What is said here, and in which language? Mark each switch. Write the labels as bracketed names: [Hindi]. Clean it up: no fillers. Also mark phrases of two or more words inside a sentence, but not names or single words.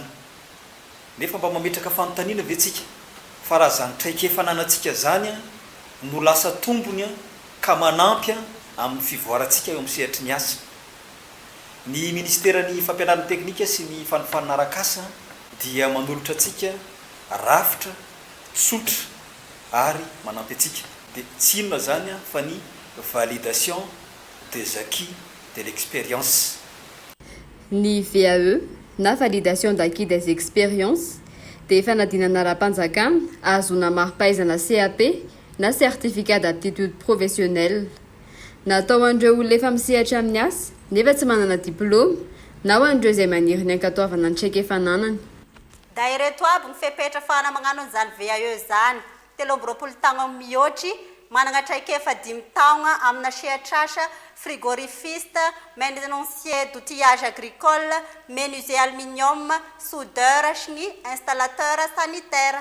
[Malagasy] Nefa mba mametraka fanontaniana ve tsika fa raha zany traikefa anantsika zany no lasa tombony ka manampy amin'ny fivoarantsika eo amin'ny sehatry ny asa. Ny ministeran'ny fampianarana teknika sy ny fanofanana arak'asa dia manolotra antsika rafitra, tsotra ary manampy antsika. Dia tsy inona zany fa ny [French] validation des acquis de l'expérience. [Malagasy] Ny VAE na [French] validation d'acquis des expériences [Malagasy] dia fanadinana ara-panjakana azona mari-pahaizana CAP na [French] certificat d'aptitude professionnelle. [Malagasy] Natao an'ireo olona efa misehatra amin'ny asa nefa tsy manana diplôma na ho an'ireo izay maniry ny ankatoavana ny traikefananany. Da ireto aby ny fepetra fana magnano an'izany VAE zany 3 taogna mihoatry manana traikefa 5 taogna amina sehatrasa frigorifiste, [French] menuisier d'outillage agricole, menuisier aluminium, [Malagasy] soudeur sy ny [French] installateur sanitaire.